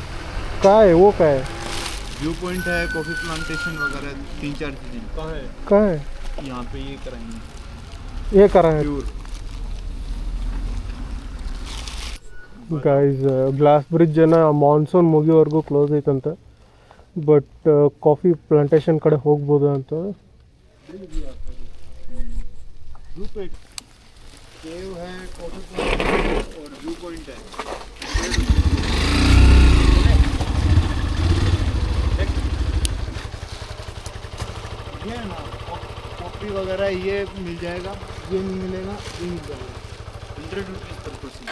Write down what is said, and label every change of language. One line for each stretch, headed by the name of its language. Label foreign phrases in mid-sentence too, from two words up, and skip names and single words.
Hindi: काय वो काय
English: view point
Hindi: है,
English: coffee plantation
Hindi: वगैरह 3-4 चीजें कहाँ है? कहाँ है यहाँ पे ये कराएंगे ये करा है प्योर।
English: guys glass bridge
Kannada: ಏನ ಮಾನ್ಸೂನ್ ಮುಗಿಯೋವರೆಗೂ ಕ್ಲೋಸ್ ಐತಂತೆ
English: but coffee plantation
Kannada: ಕಡೆ ಹೋಗ್ಬೋದು ಅಂತ
English: view point cave
Hindi: है,
English: coffee plantation
Hindi: और
English: view point
Hindi: है। ये है ना कॉफी वगैरह ये मिल जाएगा, ये नहीं मिलेगा, ये मिल जाएगा 100
English: rupees per person.